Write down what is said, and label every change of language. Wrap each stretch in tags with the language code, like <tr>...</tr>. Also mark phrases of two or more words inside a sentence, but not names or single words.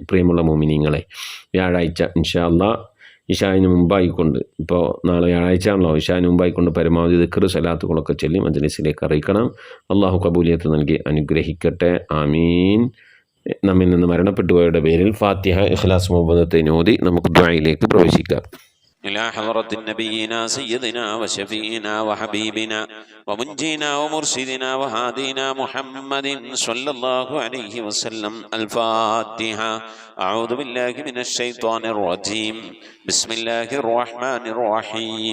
<ml>പ്രിയമുള്ള മുഅ്മിനീങ്ങളെ, വ്യാഴാഴ്ച</ml> <ar>إن شاء الله</ar> <ml>ഇശാന് മുമ്പായിക്കൊണ്ട്, ഇപ്പോൾ നാളെ വ്യാഴാഴ്ചയാണല്ലോ, ഇശാന് മുമ്പായിക്കൊണ്ട് പരമാവധി ദിക്ർ സലാത്തുകളൊക്കെ ചൊല്ലി മജ്ലിസിലേക്ക് അറിയിക്കണം. അള്ളാഹു കബൂലിയത്ത് നൽകി അനുഗ്രഹിക്കട്ടെ. ആമീൻ. നമ്മിൽ നിന്ന് മരണപ്പെട്ടുപോയവരുടെ പേരിൽ ഫാത്തിഹ, ഇഖ്ലാസ്, മുഅവ്വദത്തൈൻ ഓതി നമുക്ക് ദുആയിലേക്ക് പ്രവേശിക്കാം.</ml> <ar>إلى حضرة نبينا سيدنا وشفينا وحبيبنا ومنجينا ومرشدنا وهادينا محمد صلى الله عليه وسلم. الفاتحة. أعوذ بالله من الشيطان الرجيم. بسم الله الرحمن الرحيم.</ar>